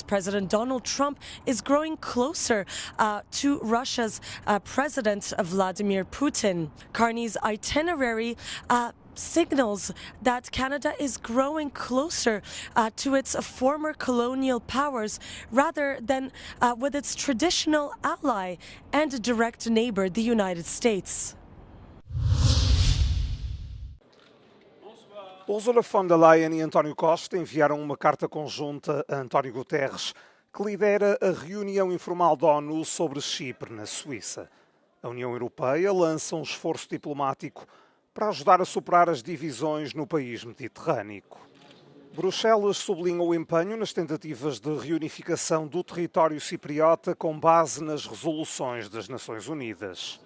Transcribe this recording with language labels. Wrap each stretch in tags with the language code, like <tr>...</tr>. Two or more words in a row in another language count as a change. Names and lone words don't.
<en>President Donald Trump is growing closer to Russia's President Vladimir Putin. Carney's itinerary signals that Canada is growing closer to its former colonial powers rather than with its traditional ally and direct neighbor, the United States.</en> <pt>Ursula von der Leyen e António Costa enviaram uma carta conjunta a António Guterres, que lidera a reunião informal da ONU sobre Chipre, na Suíça. A União Europeia lança um esforço diplomático para ajudar a superar as divisões no país mediterrâneo. Bruxelas sublinha o empenho nas tentativas de reunificação do território cipriota com base nas resoluções das Nações Unidas.</pt>